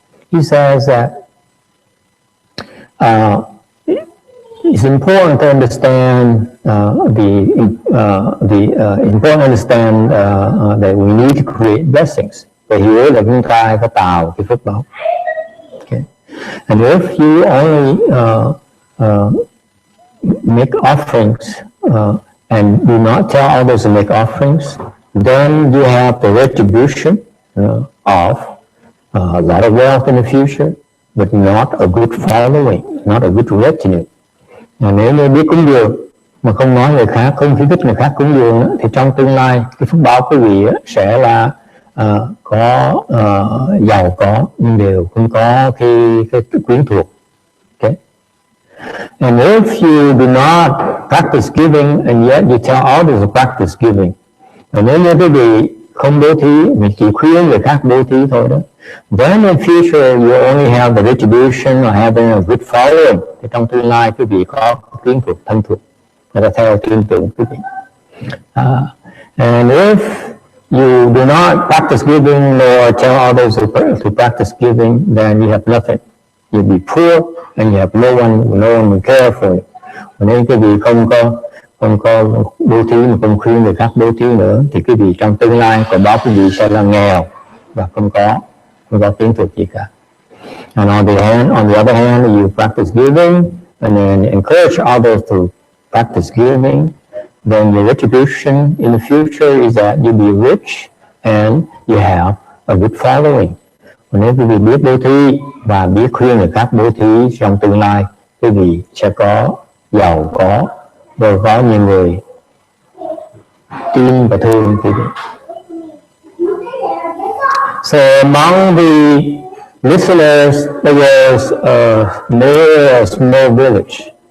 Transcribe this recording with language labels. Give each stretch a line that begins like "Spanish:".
English: He says that it's important to understand that we need to create blessings.
Vietnamese: Để hiểu là chúng ta phải tạo cái phước báo.
English: Okay. And if you only make offerings and do not tell others to make offerings, then you have the retribution of a lot of wealth in the future, but not a good following, not a good retinue.
Vietnamese: Nếu như biết cúng dường mà không nói người khác, không khuyến khích người khác cúng dường, thì trong tương lai cái phước báo quý vị sẽ là có giàu có nhưng đều không có cái quyến thuộc.
English: Okay. And if you do not practice giving and yet you tell others to practice giving,
Vietnamese: và nếu như quý vị không bố thí, mình chỉ khuyên người khác bố thí thôi đó,
English: then in future you only have the retribution or having a good following.
Vietnamese: Thì trong tương lai quý vị có quyến thuộc, thân thuộc, người ta theo tin tưởng quý vị.
English: And if you do not practice giving nor tell others to practice giving, then you have nothing. You'll be poor and you have no one will care for you.
Vietnamese: Nếu quý vị không có bố thí mà không khuyên người khác bố thí nữa, thì quý vị trong tương lai quả báo quý vị sẽ là nghèo và không có kiến thức gì cả.
English: And on the other hand, you practice giving and then encourage others to practice giving, then your retribution in the future is that you'll be rich and you have a good following.
Vietnamese: Nếu quý vị biết bố thí và biết khuyên người khác bố thí, trong tương lai quý vị sẽ có giàu có, rồi có nhiều người tin và thương quý vị.
English: So among the listeners, there was a small village.